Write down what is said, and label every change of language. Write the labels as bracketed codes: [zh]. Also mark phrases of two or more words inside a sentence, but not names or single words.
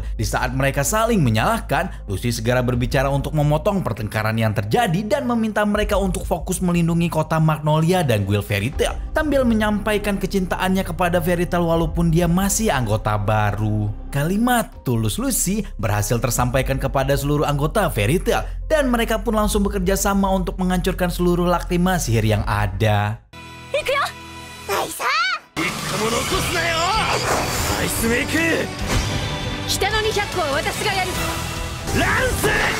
[id] Di saat mereka saling menyalahkan, Lucy segera berbicara untuk memotong pertengkaran yang terjadi dan meminta mereka untuk fokus melindungi kota Magnolia dan Guild Fairy Tail sambil menyampaikan kecintaannya kepada Fairy Tail walaupun dia masih anggota baru. Kalimat tulus Lucy berhasil tersampaikan kepada seluruh anggota Fairy Tail dan mereka pun langsung bekerja sama untuk menghancurkan seluruh laktima sihir yang ada. [ja] 行くよナイス一個も残すなよアイスメイク。北の200個は私がやる。ランス